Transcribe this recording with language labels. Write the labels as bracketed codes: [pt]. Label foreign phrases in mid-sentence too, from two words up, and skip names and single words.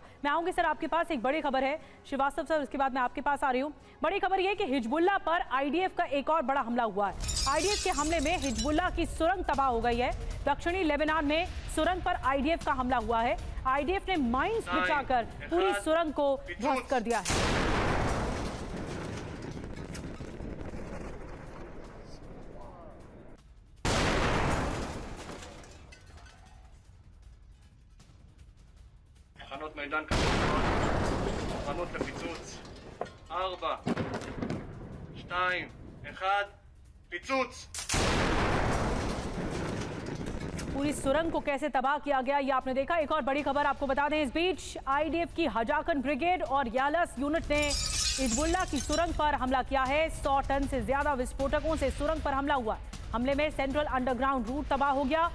[hi] मैं आऊंगी सर आपके पास, एक बड़ी खबर है श्रीवास्तव सर, उसके बाद मैं आपके पास आ रही हूँ। बड़ी खबर ये कि हिजबुल्लाह पर IDF का एक और बड़ा हमला हुआ है। IDF के हमले में हिजबुल्लाह की सुरंग तबाह हो गई है। दक्षिणी लेबनान में सुरंग पर IDF का हमला हुआ है। IDF ने माइंस बिछाकर पूरी सुरंग को ध्वस्त कर दिया है। [he] תחנות מידן כמובן, מוכנות לפיצוץ. 4, 2, 1, פיצוץ! [hi] पूरी सुरंग को कैसे तबाह किया गया ये आपने देखा। एक और बड़ी खबर आपको बता दें, इस बीच IDF की हजाकन ब्रिगेड और यालस यूनिट ने हिजबुल्लाह की सुरंग पर हमला किया है। 100 टन से ज्यादा विस्फोटकों से सुरंग पर हमला हुआ। हमले में [en] central underground route [hi] तबाह हो गया।